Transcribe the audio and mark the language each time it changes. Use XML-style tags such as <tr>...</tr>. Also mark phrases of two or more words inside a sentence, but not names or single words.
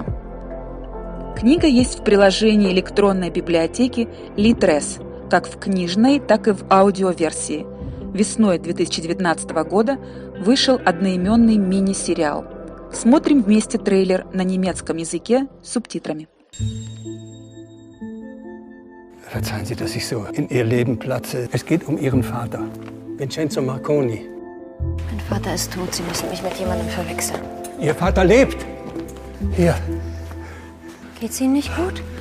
<ru>Книга есть в приложении электронной библиотеки Литрес, как в книжной, так и в аудиоверсии. Весной 2019 года вышел одноименный мини-сериал. Смотрим вместе трейлер на немецком языке с субтитрами.</ru> <de>Verzeihen Sie, dass ich so in Ihr Leben platze. Es geht um Ihren Vater, Vincenzo Marconi. Mein Vater ist tot. Sie müssen mich mit jemandem verwechseln. Ihr Vater lebt. Hier. Geht's Ihnen nicht gut?</de>